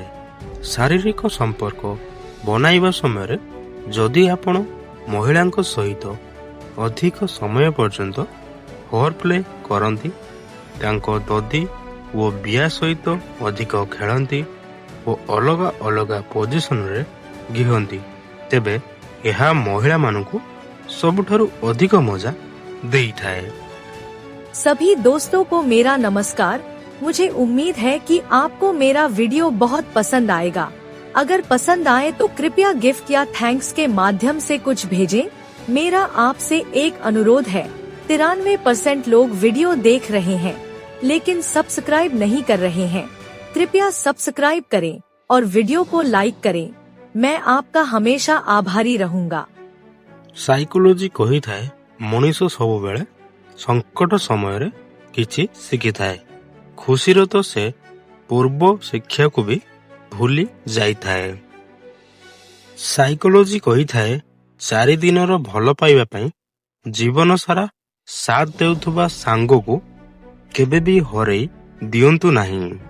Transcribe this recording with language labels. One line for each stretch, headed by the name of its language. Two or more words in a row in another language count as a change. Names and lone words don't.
Odia: ଶାରୀରିକ ସମ୍ପର୍କ ବନାଇବା ସମୟରେ ଯଦି ଆପଣ ମହିଳାଙ୍କ ସହିତ ଅଧିକ ସମୟ ପର୍ଯ୍ୟନ୍ତ ଫୋର୍ ପ୍ଲେ କରନ୍ତି, ତାଙ୍କ ଦଦି ଓ ବିଆ ସହିତ ଅଧିକ ଖେଳନ୍ତି ଓ ଅଲଗା ଅଲଗା ପୋଜିସନରେ ଘିଅନ୍ତି ତେବେ ଏହା ମହିଳାମାନଙ୍କୁ ସବୁଠାରୁ ଅଧିକ ମଜା ଦେଇଥାଏ।
Hindi: सभी दोस्तों को मेरा नमस्कार। मुझे उम्मीद है कि आपको मेरा वीडियो बहुत पसंद आएगा। अगर पसंद आए तो कृपया गिफ्ट या थैंक्स के माध्यम से कुछ भेजें। मेरा आपसे एक अनुरोध है, 93% लोग वीडियो देख रहे हैं लेकिन सब्सक्राइब नहीं कर रहे हैं। कृपया सब्सक्राइब करें और वीडियो को लाइक करें। मैं आपका हमेशा आभारी रहूंगा।
Odia: ସାଇକୋଲୋଜି କହିଥାଏ ମଣିଷ ସବୁବେଳେ ସଙ୍କଟ ସମୟରେ କିଛି ଶିଖିଥାଏ। ଖୁସିର ତ ସେ ପୂର୍ବ ଶିକ୍ଷାକୁ ବି ଭୁଲି ଯାଇଥାଏ। ସାଇକୋଲୋଜି କହିଥାଏ 4 ଦିନର ଭଲ ପାଇବା ପାଇଁ ଜୀବନ ସାରା ସାଥ ଦେଉଥିବା ସାଙ୍ଗକୁ କେବେ ବି ହରେଇ ଦିଅନ୍ତୁ ନାହିଁ।